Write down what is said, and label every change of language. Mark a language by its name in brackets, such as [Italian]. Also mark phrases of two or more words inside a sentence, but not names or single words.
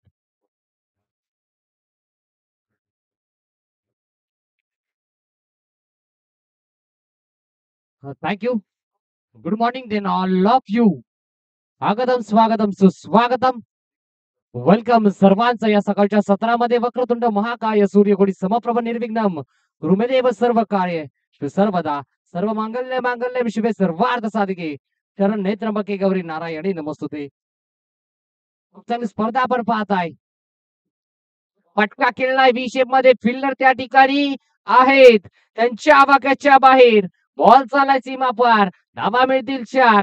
[English] Thank you. Good morning then all of you. [Marathi] स्वागतम स्वागतम सुस्वागतम. वेलकम सर्वांचं या सकाळच्या सत्रामध्ये. [Sanskrit] वक्रतुंड महाकाय सूर्यकोटी समप्रभ निर्विघ्नम गुरुमेदेव सर्व कार्य सर्वदा सर्व मांगल्य मांगल्य शिवे सर्वार्थ साधिके शरण नेत्रंबके गौरी नारायणी नमस्तुते. [Marathi] खूप चांगली स्पर्धा आपण पाहताय. फटका खेळलाय [English] V shape [Marathi] मध्ये. फिल्डर त्या ठिकाणी आहेत. त्यांच्या आवाक्याच्या बाहेर बॉल चाललाय सीमा पार. धावा मिळतील 4.